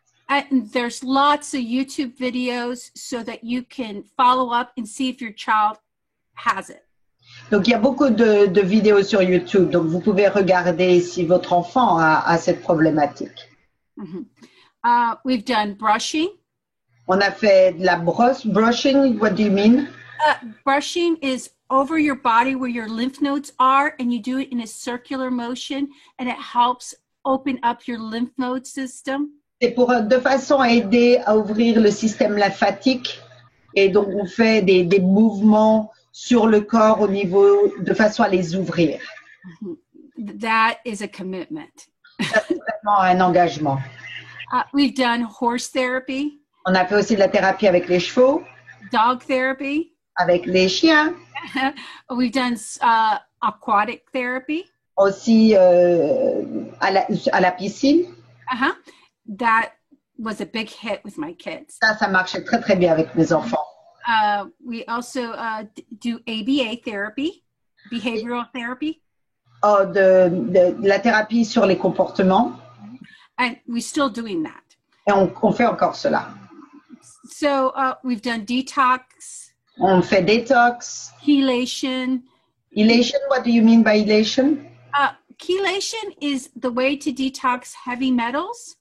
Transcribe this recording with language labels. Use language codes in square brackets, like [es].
[en] and there's lots of YouTube videos so that you can follow up and see if your child has it. [fr] Donc, il y a beaucoup de vidéos sur YouTube. Donc, vous pouvez regarder si votre enfant a cette problématique. [en] Mm-hmm. We've done brushing. [fr] On a fait de la brosse. [en] Brushing, what do you mean? Brushing is over your body where your lymph nodes are, and you do it in a circular motion, and it helps open up your lymph node system. [fr] C'est de façon à aider à ouvrir le système lymphatique. Et donc, on fait des mouvements sur le corps au niveau, de façon à les ouvrir. [en] That is a commitment. [fr] C'est vraiment un engagement. [en] We've done horse therapy. [fr] On a fait aussi de la thérapie avec les chevaux. [en] Dog therapy. [fr] Avec les chiens. [en] We've done aquatic therapy. [fr] Aussi à la piscine. [en] That was a big hit with my kids. [fr] Ça marchait très très bien avec mes enfants. [en] We also do ABA therapy, behavioral therapy. [fr] De la thérapie sur les comportements. [en] And we're still doing that. [fr] Et on fait encore cela. [en] So we've done detox. [fr] On fait détox. [en] Chelation. Chelation, what do you mean by chelation? Chelation is the way to detox heavy metals.